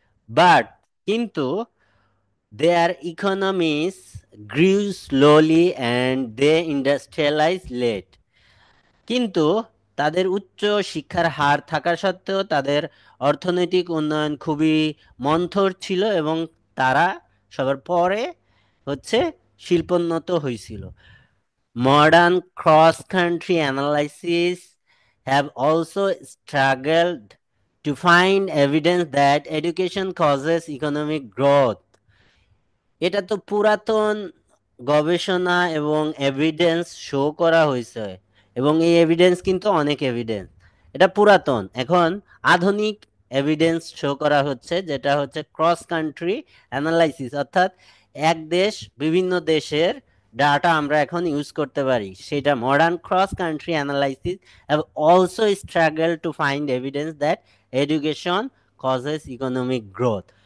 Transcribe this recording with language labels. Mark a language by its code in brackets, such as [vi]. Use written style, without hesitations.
[en] But কিন্তু their economies grew slowly and they industrialize late. [bn] কিন্তু তাদের উচ্চ শিক্ষার হার থাকা সত্ত্বেও তাদের অর্থনৈতিক উন্নয়ন খুবই মন্থর ছিল এবং তারা সবার পরে হচ্ছে শিল্পোন্নত হয়েছিল। [en] Modern cross-country analysis have also struggled to find evidence that education causes economic growth. [bn] এটা তো পুরাতন গবেষণা এবং এভিডেন্স শো করা হয়েছে, এবং এই এভিডেন্স কিন্তু অনেক এভিডেন্স। এটা পুরাতন, এখন আধুনিক এভিডেন্স শো করা হচ্ছে, যেটা হচ্ছে ক্রস কান্ট্রি অ্যানালাইসিস। অর্থাৎ এক দেশ বিভিন্ন দেশের ডাটা আমরা এখন ইউজ করতে পারি, সেটা [en] Modern cross country analysis have also struggle to find evidence that education causes economic growth.